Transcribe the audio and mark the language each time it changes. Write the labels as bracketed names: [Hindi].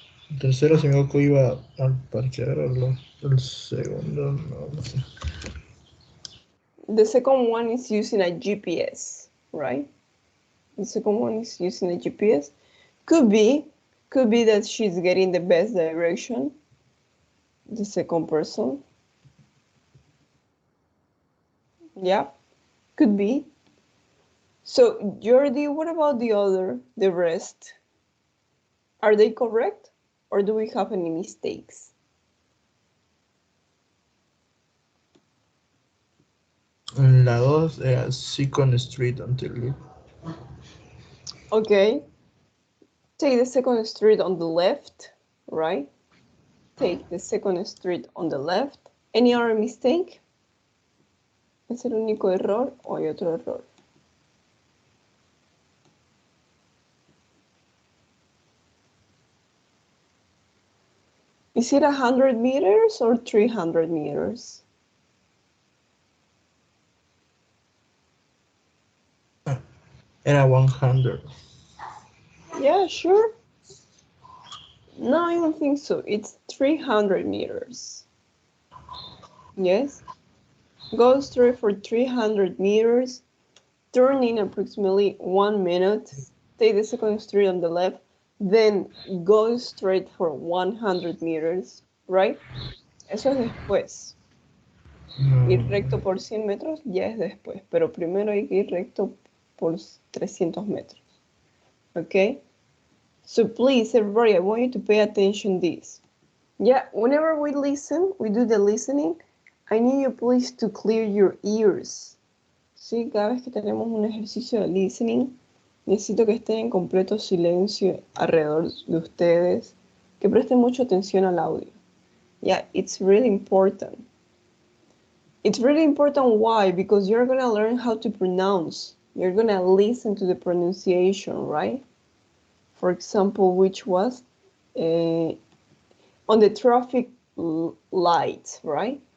[Spanish] El tercero, si me equivoco, iba al parqueadero. El segundo, no sé. [English] The second one is using a GPS, right? The second one is using a GPS. Could be that she's getting the best direction. The second person. Yeah, could be. So, Jordi, what about the rest? Are they correct? Or do we have any mistakes? [Spanish] En la 2 era [English] Second Street until you. Okay. Take the second street on the left, right? Take the second street on the left. Any other mistake? [Spanish] ¿Es el único error o hay otro error? [English] Is it 100 meters or 300 meters? [Spanish] Era 100. [English] Yeah, sure. No, I don't think so. It's 300 meters. Yes. Go straight for 300 meters. Turn in approximately 1 minute. Take the second street on the left. Then go straight for 100 meters, right? [Spanish] Eso es después. Ir recto por 100 metros ya es después, pero primero hay que ir recto por 300 metros. [English] Okay? So please, everybody, I want you to pay attention to this. Yeah, whenever we listen, we do the listening, I need you please to clear your ears. [Spanish] Sí, cada vez que tenemos un ejercicio de listening, necesito que estén en completo silencio alrededor de ustedes, que presten mucha atención al audio. [English] Yeah, it's really important. It's really important. Why? Because you're going to learn how to pronounce. You're going to listen to the pronunciation, right? For example, which was on the traffic lights, right?